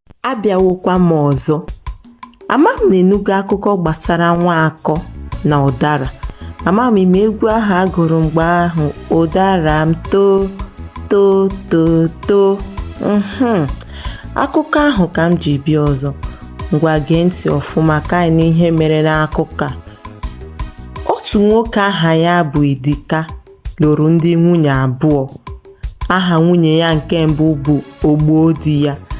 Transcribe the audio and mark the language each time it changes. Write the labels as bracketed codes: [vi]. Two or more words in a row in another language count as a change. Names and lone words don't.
[ig] Abịawokwa m ọzọ. Ama m na ịnụgo akụkọ gbasara nwa akọ na ụdara. Ama m ime egwu ahụ a gụrụ mgbe ahụ, "Ụdara m too, too, too, too." Mhm. Akụkọ ahụ ka m ji bịa ọzọ. Ngwa gee ntị ọfụma ka anyị nụ ihe mere n'akụkọ a. Otu nwoke aha ya bụ Idika lụrụ ndị nwunye abụọ. Aha nwunye ya nke mbụ bụ Ogbo di ya.